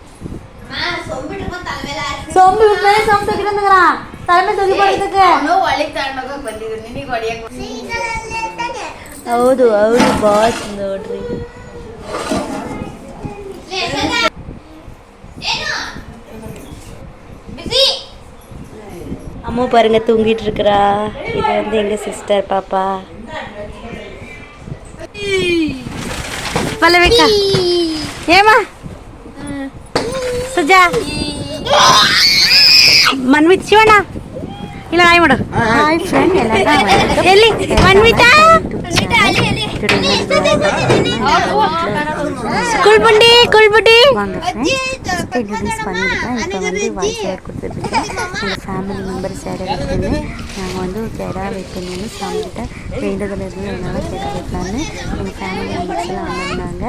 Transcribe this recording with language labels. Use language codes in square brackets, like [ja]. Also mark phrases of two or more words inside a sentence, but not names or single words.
[kn] ಸೊಂಬು ಬಿಟ್ಮೇಲೆ ಸೊಂಬು ತೆಗಿರಂದ್ರ ತಲೆ ಮೇಲೆ ತೊಗಿ ಬರ್ತಕ್ಕೆ. ಹೌದು ಹೌದು ಬಾಸ್ ನೋಡ್ರಿ. [ta] அம்மா பாருங்க தூங்கிட்டு இருக்கிறா. இது வந்து எங்க சிஸ்டர் பாப்பா. பல்லவிக்கா ஏமா [kn] ಸುಜಾ ಮನ್ವಿತ್ ಶಿವಣ್ಣ ಇಲ್ಲ ಹಾಯ್ ಮಾಡು. ಹಾಯ್ ಫ್ರೆಂಡ್, ಎಲ್ಲಿ ಮನ್ವಿತಾ [ta] குல்புண்டி குல்புண்டி வாங்க ஃப்ரெண்ட்ஸ், இன்ட்ரடியூஸ் பண்ணியிருக்கேன். இப்போ வந்து வாய்ஸ் ஏர் கொடுத்துட்ருக்கேன். எங்கள் [en] family members [ta] யார் இருக்குன்னு நாங்கள் வந்து கிடா வைக்கணும்னு சாமிக்கிட்ட வேண்டுதல் இருந்து என்னால் கிடா வைக்கலான்னு எங்கள் [en] family members [ta] எல்லாம் வந்திருந்தாங்க.